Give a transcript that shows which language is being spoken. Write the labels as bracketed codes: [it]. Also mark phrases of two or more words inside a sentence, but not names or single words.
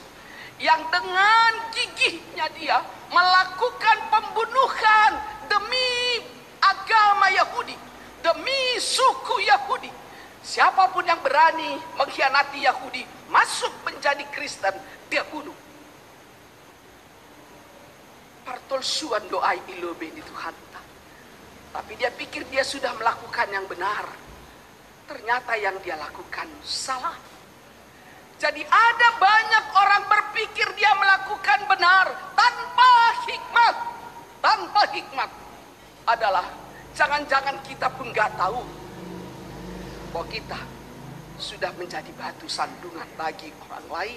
[id] Yang dengan gigihnya dia melakukan pembunuhan demi agama Yahudi, demi suku Yahudi. Siapapun yang berani mengkhianati Yahudi, masuk menjadi Kristen, dia bunuh. [bts] tol suan doai ilobe di Tuhan. [id] Tapi dia pikir dia sudah melakukan yang benar. Ternyata yang dia lakukan salah. Jadi ada banyak orang berpikir dia melakukan benar tanpa hikmat. Tanpa hikmat adalah jangan-jangan kita pun gak tahu bahwa kita sudah menjadi batu sandungan bagi orang lain.